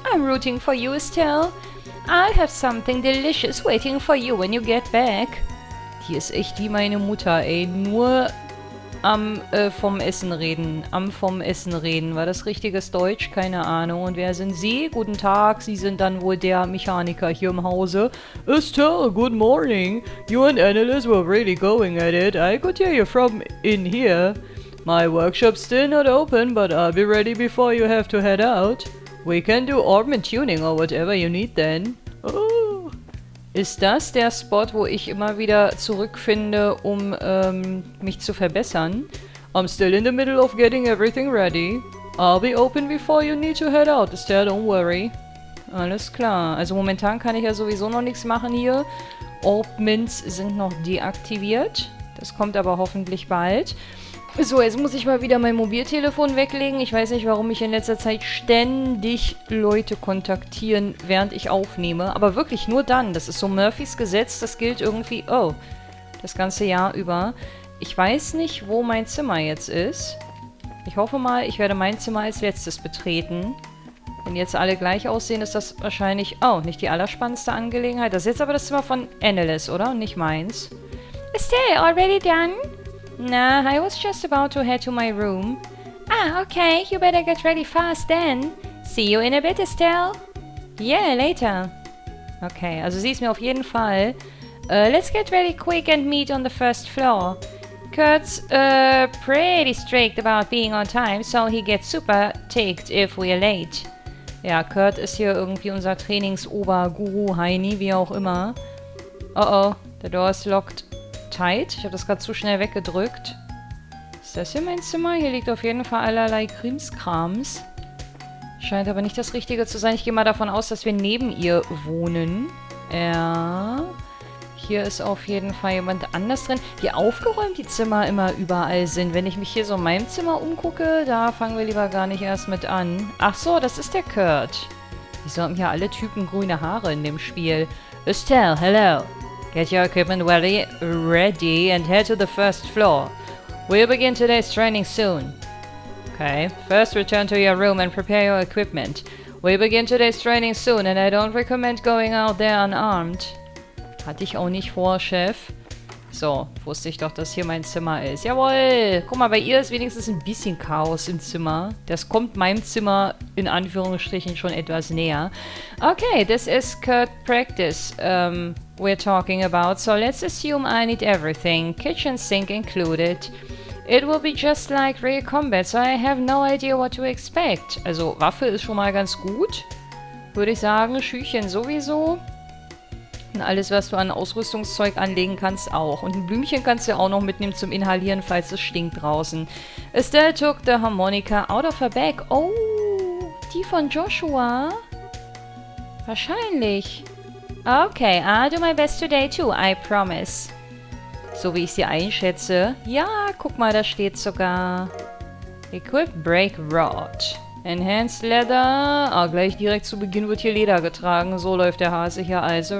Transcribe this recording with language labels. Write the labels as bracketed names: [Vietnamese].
[English] I'm rooting for you, Estelle. I'll have something delicious waiting for you when you get back. [German] Die ist echt wie meine Mutter, ey. Nur vom Essen reden. Vom Essen reden. War das richtiges Deutsch? Keine Ahnung. Und wer sind Sie? Guten Tag. Sie sind dann wohl der Mechaniker hier im Hause. [English] Estelle, good morning. You and Annelies were really going at it. I could hear you from in here. My workshop's still not open, but I'll be ready before you have to head out. We can do Orbment tuning or whatever you need then. Oh. [German] Ist das der Spot, wo ich immer wieder zurückfinde, um mich zu verbessern? [English] I'm still in the middle of getting everything ready. I'll be open before you need to head out, Estelle, don't worry. [German] Alles klar. Also momentan kann ich ja sowieso noch nichts machen hier. Orbments sind noch deaktiviert. Das kommt aber hoffentlich bald. So, jetzt muss ich mal wieder mein Mobiltelefon weglegen. Ich weiß nicht, warum mich in letzter Zeit ständig Leute kontaktieren, während ich aufnehme. Aber wirklich nur dann. Das ist so Murphys Gesetz. Das gilt irgendwie, das ganze Jahr über. Ich weiß nicht, wo mein Zimmer jetzt ist. Ich hoffe mal, ich werde mein Zimmer als letztes betreten. Wenn jetzt alle gleich aussehen, ist das wahrscheinlich, nicht die allerspannendste Angelegenheit. Das ist jetzt aber das Zimmer von Annelies, oder? Und nicht meins. Estelle, [English] already done? Nah, I was just about to head to my room. Ah, okay, you better get ready fast then. See you in a bit, Estelle. Yeah, later. [German] Okay, also sie ist mir auf jeden Fall. [English] Let's get ready quick and meet on the first floor. Kurt's pretty strict about being on time, so he gets super ticked if we're late. [German] Ja, Kurt ist hier irgendwie unser Trainingsoberguru, Heini, wie auch immer. [English] Oh, the door is locked. Tight. [German] Ich habe das gerade zu schnell weggedrückt. Ist das hier mein Zimmer? Hier liegt auf jeden Fall allerlei Krimskrams. Scheint aber nicht das Richtige zu sein. Ich gehe mal davon aus, dass wir neben ihr wohnen. Ja. Hier ist auf jeden Fall jemand anders drin. Wie aufgeräumt die Zimmer immer überall sind. Wenn ich mich hier so in meinem Zimmer umgucke, da fangen wir lieber gar nicht erst mit an. Ach so, das ist der Kurt. Wieso haben hier alle Typen grüne Haare in dem Spiel? [English] Estelle, hello. Get your equipment ready and head to the first floor. We'll begin today's training soon. Okay, first return to your room and prepare your equipment. We'll begin today's training soon and I don't recommend going out there unarmed. [German] Hatte ich auch nicht vor, Chef. So, wusste ich doch, dass hier mein Zimmer ist. Jawohl! Guck mal, bei ihr ist wenigstens ein bisschen Chaos im Zimmer. Das kommt meinem Zimmer in Anführungsstrichen schon etwas näher. [English] Okay, this is Kurt Practice we're talking about. So let's assume I need everything. Kitchen sink included. It will be just like real combat, so I have no idea what to expect. [German] Also, Waffe ist schon mal ganz gut. Würde ich sagen, Schüchchen sowieso. Und alles, was du an Ausrüstungszeug anlegen kannst, auch. Und ein Blümchen kannst du auch noch mitnehmen zum Inhalieren, falls es stinkt draußen. [English] Estelle took the harmonica out of her bag. [German] Oh, die von Joshua? Wahrscheinlich. [English] Okay, I'll do my best today too, I promise. [German] So wie ich sie einschätze. Ja, guck mal, da steht sogar. [English] Equip Break Rod. Enhanced Leather. [German] Gleich direkt zu Beginn wird hier Leder getragen. So läuft der Hase hier also.